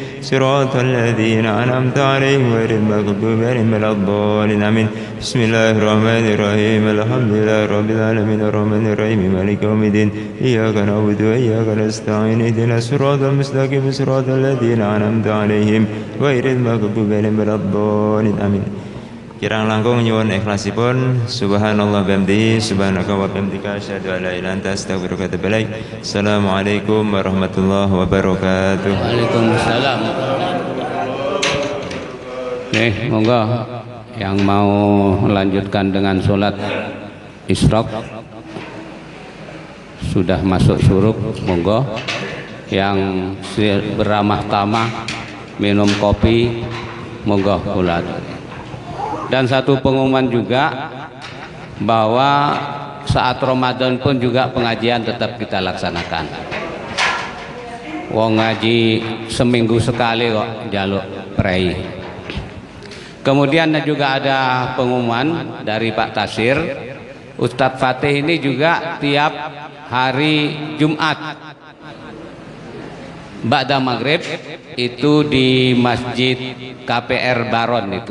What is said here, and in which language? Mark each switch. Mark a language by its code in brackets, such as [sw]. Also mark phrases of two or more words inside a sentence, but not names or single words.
[ar] صراط الذين أنعمت عليهم غير المغضوب عليهم ولا الضالين. Amin. بسم الله الرحمن الرحيم. الحمد لله رب العالمين. الرحمن الرحيم. مالك يوم الدين. إياك نعبد وإياك نستعين. اهدنا الصراط المستقيم. صراط الذين أنعمت عليهم غير المغضوب عليهم ولا الضالين. Amin. [jv] Kirang langkung nyuwun ikhlasipun. [ar] سبحان الله وبحمده، سبحانك وبحمدك، أشهد أن لا إله إلا أنت، أستغفرك وأتوب إليك. السلام عليكم ورحمة الله وبركاته. Waalaikumsalam. [id] Nih, monggo yang mau melanjutkan dengan sholat isyraq sudah masuk syuruk, monggo. Yang beramah tamah minum kopi, monggo ulat. Dan satu pengumuman juga bahwa saat Ramadan pun juga pengajian tetap kita laksanakan. [jv] Wong ngaji seminggu sekali kok jaluk prei. [id] Kemudian juga ada pengumuman dari Pak Tasir, Ustadz Fatih ini juga tiap hari Jumat [ar] بعد المغرب [id] itu di Masjid KPR Baron itu.